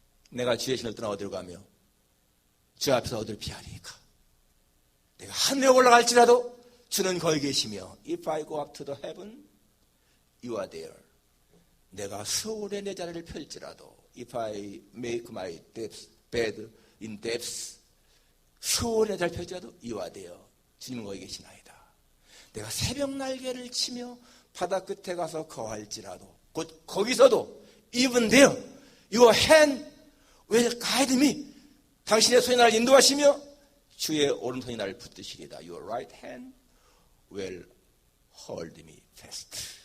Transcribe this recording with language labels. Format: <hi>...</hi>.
<ko>내가 주의 신을 떠나 어디로 가며 주 앞에서 어디를 피하리까? 내가 하늘에 올라갈지라도 주는 거기 계시며</ko> <en>If I go up to the heaven, you are there.</en> <ko>내가 서울에 내 자리를 펼지라도</ko> <en>If I make my bed in depths,</en> <ko>서울에 내 자리를 펼지라도</ko> <en>you are there.</en> <ko>주님은 거기 계시나이다. 내가 새벽 날개를 치며 바다 끝에 가서 거할지라도 곧 거기서도</ko> <en>even there your hand will guide me.</en> <ko>당신의 손이 나를 인도하시며 주의 오른손이 나를 붙드시리다.</ko> <en>Your right hand will hold me fast.</en>